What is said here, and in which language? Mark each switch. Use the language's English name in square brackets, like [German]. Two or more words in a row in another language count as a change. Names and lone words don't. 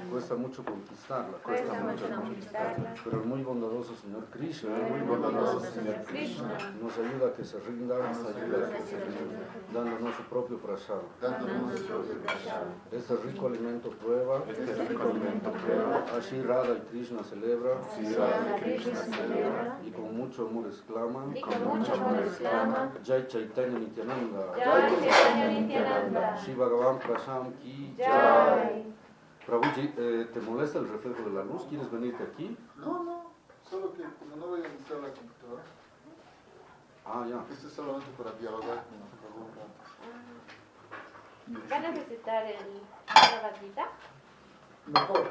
[Spanish] Cuesta mucho conquistarla, pero el muy bondadoso Señor Krishna nos ayuda a que se rinda, dándonos su propio prasad. Este rico alimento prueba, así Radha y Krishna celebra, y con mucho amor exclaman, [Hindi] जय चैतन्य नित्यानन्द, श्री भगवान् प्रशम् की जय. [Spanish] Prabhuji, ¿te molesta el reflejo de la luz? ¿Quieres venirte aquí? No, solo que como no voy a entrar la computadora. Ya. Esto es solamente para dialogar con los preguntas. ¿Va a necesitar el Bhagavad Gita? Mejor.